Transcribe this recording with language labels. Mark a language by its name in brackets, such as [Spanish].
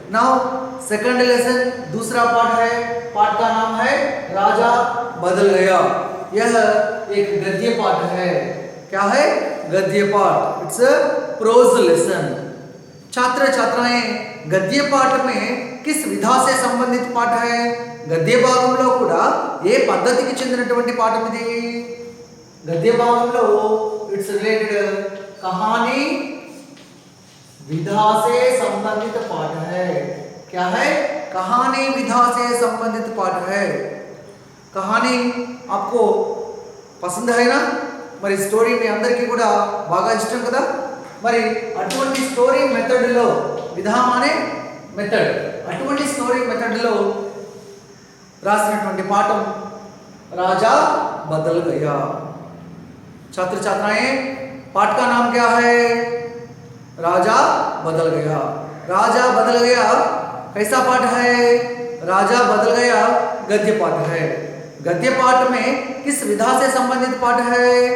[English] now second lesson, [Hindi] दूसरा पाठ है। पाठ का नाम है राजा बदल गया। यह एक गद्य पाठ है। क्या है? गद्य पाठ। [English] It's a prose lesson. [Hindi] छात्र छात्राएं, गद्य पाठ में किस विधा से संबंधित पाठ है? [Telugu] గద్య భాగంలో కూడా ఏ పద్ధతికి చెందినటువంటి పాఠం ఇది? గద్య భాగంలో [English] it's related [Hindi] कहानी विधा से संबंधित पाठ है। क्या है? कहानी विधा से संबंधित पाठ है। कहानी आपको [Telugu] పసంద అయినా మరి స్టోరీ మీ అందరికీ కూడా బాగా ఇష్టం కదా? మరి అటువంటి స్టోరీ మెథడ్ లో, విధానం అనే మెథడ్, అటువంటి స్టోరీ మెథడ్ లో రాసినటువంటి పాఠం राजा बदल गया। [Hindi] छात्र छात्राएं, पाठ का नाम क्या है? राजा बदल गया। राजा बदल गया कैसा पाठ है? राजा बदल गया गद्य पाठ है। गद्य पाठ में किस विधा से संबंधित पाठ है?